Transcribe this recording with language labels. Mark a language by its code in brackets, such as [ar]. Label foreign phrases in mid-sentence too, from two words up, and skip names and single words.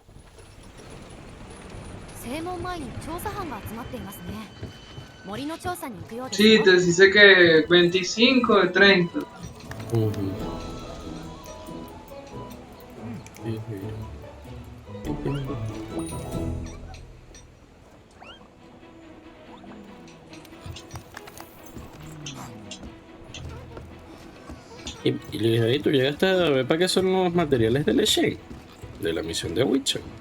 [ja] 正門前に調査班が集まっていますね。森の調査に行くようです [es] Sí, [ja] よ。 [es] te dice que 25 de 30. Ujú. Y le dije, "Ey, tú llegaste a ver para qué son los materiales de Leche de la misión de Witcher.